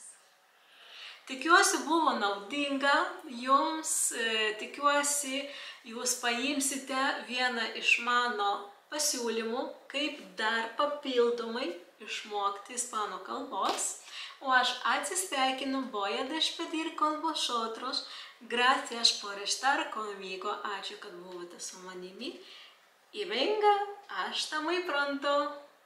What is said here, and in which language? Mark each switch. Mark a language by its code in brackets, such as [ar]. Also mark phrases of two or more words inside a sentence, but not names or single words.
[lt] Tikiuosi buvo naudinga jums, tikiuosi jūs paimsite vieną iš mano pasiūlymų, kaip dar papildomai išmokti ispanų kalbos. O aš atsisveikinu, [es] voy a despedir con vosotros. Gracias por estar conmigo. [lt] Ačiū, kad buvote su manimi. [es] Y venga, hasta muy pronto.